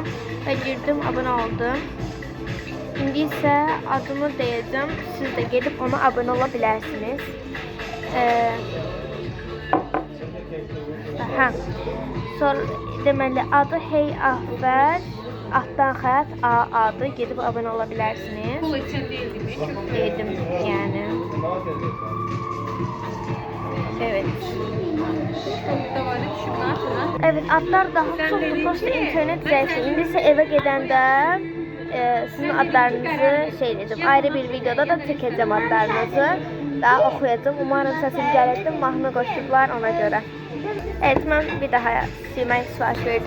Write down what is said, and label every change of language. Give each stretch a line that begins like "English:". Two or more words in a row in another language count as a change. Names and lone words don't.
Azerbaijani: Və girdim, abunə oldum. İndi isə adımı deyəcəm. Siz də gedib ona abunə ola bilərsiniz. Sonra deməli, adı Hey Ahver Altdan xət adı. Gedib abunə ola bilərsiniz.
Turkish: Pul için değil mi? Dedim yani. Evet. Evet,
Azerbaijani: adlar daha çoxdur. Prosta internet zəifdir. İndi isə evə gedəndə sizin adlarınızı şey edəcəm. Ayrı bir videoda da çəkəcəm adlarınızı. Daha oxuyacağım. Umarım səsim gələcək. Mahnı qoşublar ona görə. Evet, mən bir daha silmək sifariş verdim.